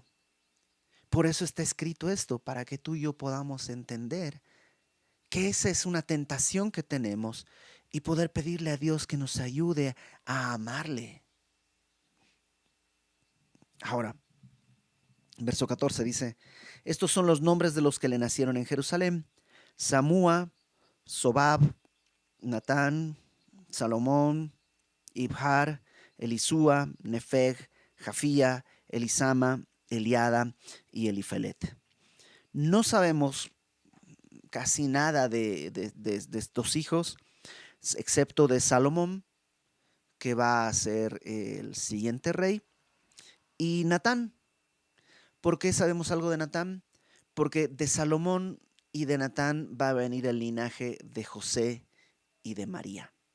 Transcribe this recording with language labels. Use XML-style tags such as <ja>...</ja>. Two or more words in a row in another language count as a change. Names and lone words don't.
<es>Por eso está escrito esto, para que tú y yo podamos entender que esa es una tentación que tenemos y poder pedirle a Dios que nos ayude a amarle. Ahora, verso 14 dice: estos son los nombres de los que le nacieron en Jerusalén: Samúa, Sobab, Natán, Salomón, Ibhar, Elisúa, Nefeg, Jafía, Elisama, Eliada y Elifelet. No sabemos casi nada de estos hijos, excepto de Salomón, que va a ser el siguiente rey, y Natán. ¿Por qué sabemos algo de Natán? Porque de Salomón y de Natán va a venir el linaje de José y de María.</es>